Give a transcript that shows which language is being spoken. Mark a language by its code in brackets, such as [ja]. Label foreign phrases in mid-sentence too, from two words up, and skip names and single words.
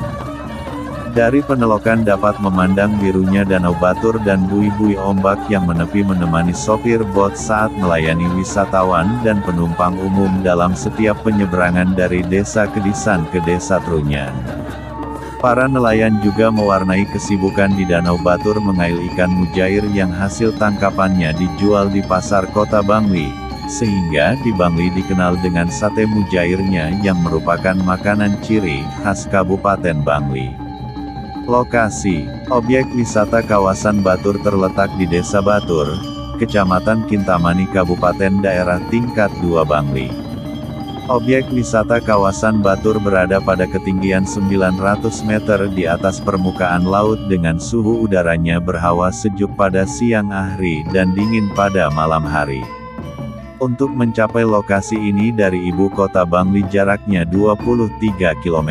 [id] Dari penelokan dapat memandang birunya Danau Batur dan bui-bui ombak yang menepi menemani sopir bot saat melayani wisatawan dan penumpang umum dalam setiap penyeberangan dari Desa Kedisan ke Desa Trunyan. Para nelayan juga mewarnai kesibukan di Danau Batur mengail ikan mujair yang hasil tangkapannya dijual di pasar kota Bangli, sehingga di Bangli dikenal dengan sate mujairnya yang merupakan makanan ciri khas Kabupaten Bangli. Lokasi, objek wisata kawasan Batur terletak di Desa Batur, Kecamatan Kintamani Kabupaten Daerah Tingkat 2 Bangli. Objek wisata kawasan Batur berada pada ketinggian 900 meter di atas permukaan laut dengan suhu udaranya berhawa sejuk pada siang hari dan dingin pada malam hari. Untuk mencapai lokasi ini dari ibu kota Bangli jaraknya 23 km.